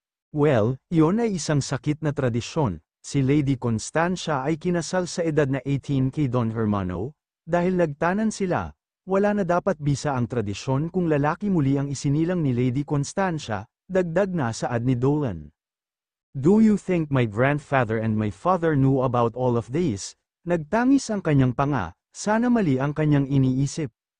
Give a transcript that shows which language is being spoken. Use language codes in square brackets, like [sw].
[tl] Well, iyon ay isang sakit na tradisyon. Si Lady Constancia ay kinasal sa edad na 18 kay Don Hermano, dahil nagtanan sila, wala na dapat bisa ang tradisyon kung lalaki muli ang isinilang ni Lady Constancia. Dagdag na saad ni Dolan. [en] Do you think my grandfather and my father knew about all of this? [tl] Nagtangis ang kanyang panga, sana mali ang kanyang iniisip.